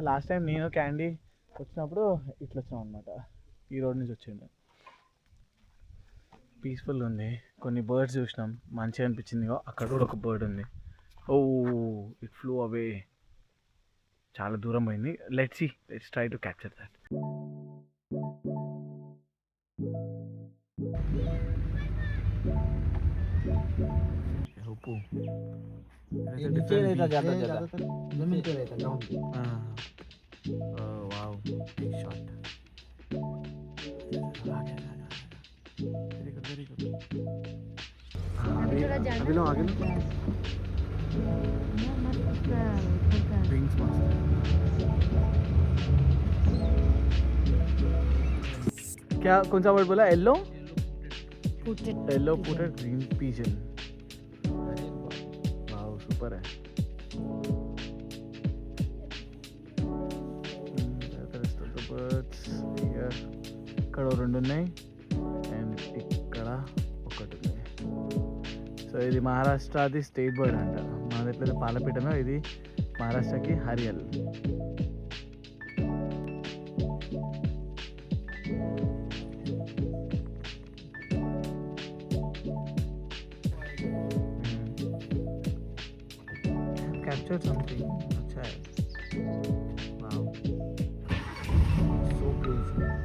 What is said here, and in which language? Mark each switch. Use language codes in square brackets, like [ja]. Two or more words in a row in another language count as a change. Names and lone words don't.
[en] last time [te] నేను క్యాండీ వచ్చినప్పుడు ఇట్లా వచ్చాం అనమాట. ఈ రోడ్ నుంచి వచ్చింది. పీస్ఫుల్ ఉంది. కొన్ని బర్డ్స్ చూసినాం, మంచిగా అనిపించింది. అక్కడ కూడా ఒక బర్డ్ ఉంది. [en] oh it flew away. [te] చాలా దూరం పోయింది. [en] let's try to capture that. [hi] नीचे रहता ज्यादा जमीन पे रहता ग्राउंड पे. [en] wow big shot. very good. [hi] अभी लो आगे लो. विंग्स मस्त. क्या कौन सा वर्ड बोला? [en] yellow footed green pigeon. [hi] वाओ सुपर है. [te] బర్డ్స్ ఇక్కడ 2 ఉన్నాయి అండ్ ఇక్కడ 1 ఉంది. సో ఇది మహారాష్ట్రది స్టేట్ బర్డ్ అంట. మనది ఎట్లయితే పాలపీటనో ఇది మహారాష్ట్రకి హరియల్. [en] captured something. [hi] अच्छा है. [en] Wow. So beautiful.